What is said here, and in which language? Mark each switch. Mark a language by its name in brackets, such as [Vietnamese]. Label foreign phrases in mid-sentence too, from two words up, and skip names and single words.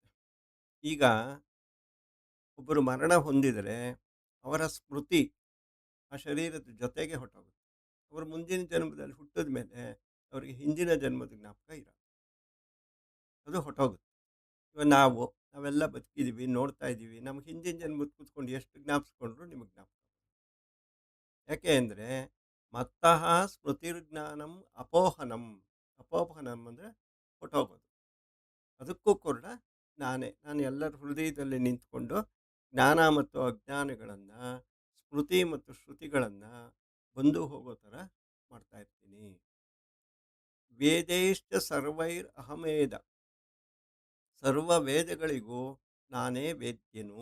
[Kannada] ಈಗ ಒಬ್ಬರು ಮರಣ ಹೊಂದಿದರೆ ಅವರ ಸ್ಮೃತಿ ಆ ಶರೀರದ ಜೊತೆಗೆ ಹೊರಟೋಗುತ್ತೆ. ಅವರು ಮುಂದಿನ ಜನ್ಮದಲ್ಲಿ ಹುಟ್ಟಿದ ಮೇಲೆ ಅವರಿಗೆ ಹಿಂದಿನ ಜನ್ಮದ ಜ್ಞಾಪಕ ಇರಲ್ಲ, ಅದು ಹೊರಟೋಗುತ್ತೆ. ಇವಾಗ ನಾವೆಲ್ಲ ಬದುಕಿದ್ದೀವಿ, ನೋಡ್ತಾ ಇದ್ದೀವಿ, ನಮ್ಗೆ ಹಿಂದಿನ ಜನ್ಮದ ಕೂತ್ಕೊಂಡು ಎಷ್ಟು ಜ್ಞಾಪಿಸ್ಕೊಂಡ್ರು ನಿಮಗೆ ಜ್ಞಾಪಕ. ಯಾಕೆ ಅಂದರೆ [Sanskrit] ಮತ್ತಃ ಸ್ಮೃತಿರ್ಜ್ಞಾನಂ ಅಪೋಹನಂ, [Kannada] ಅಪೋಹನಂ ಅಂದರೆ ಹೊರಟೋಗೋದು. ಅದಕ್ಕೂ ಕೂಡ ನಾನು ಎಲ್ಲರ ಹೃದಯದಲ್ಲಿ ನಿಂತ್ಕೊಂಡು ಜ್ಞಾನ ಮತ್ತು ಅಜ್ಞಾನಗಳನ್ನು, ಸ್ಮೃತಿ ಮತ್ತು ಶ್ರುತಿಗಳನ್ನು ಬಂದು ಹೋಗೋ ಥರ ಮಾಡ್ತಾ ಇರ್ತೀನಿ. [Sanskrit] ವೇದೈಶ್ಚ ಸರ್ವೈರ್ ಅಹಮೇದ, [Kannada] ಸರ್ವ ವೇದಗಳಿಗೂ ನಾನೇ ವೇದ್ಯನು.